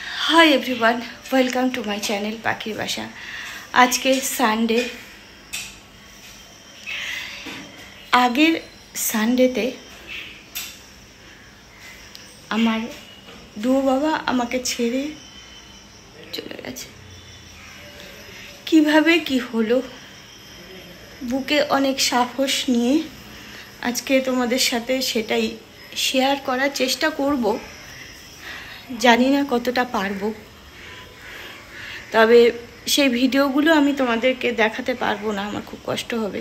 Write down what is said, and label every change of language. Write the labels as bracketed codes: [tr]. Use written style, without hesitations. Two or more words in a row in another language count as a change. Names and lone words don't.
[en] Hi everyone, welcome to my channel [bn] পাখির বাসা। আজ কে সানডে, আগের সানডেতে আমার দো বাবা আমাকে ছেড়ে চলে গেছে। কিভাবে কি হলো বুকে অনেক সাহস নিয়ে আজকে তোমাদের সাথে সেটাই শেয়ার করার চেষ্টা করব। জানি না কতটা পারবো, তবে সেই ভিডিওগুলো আমি তোমাদেরকে দেখাতে পারবো না, আমার খুব কষ্ট হবে।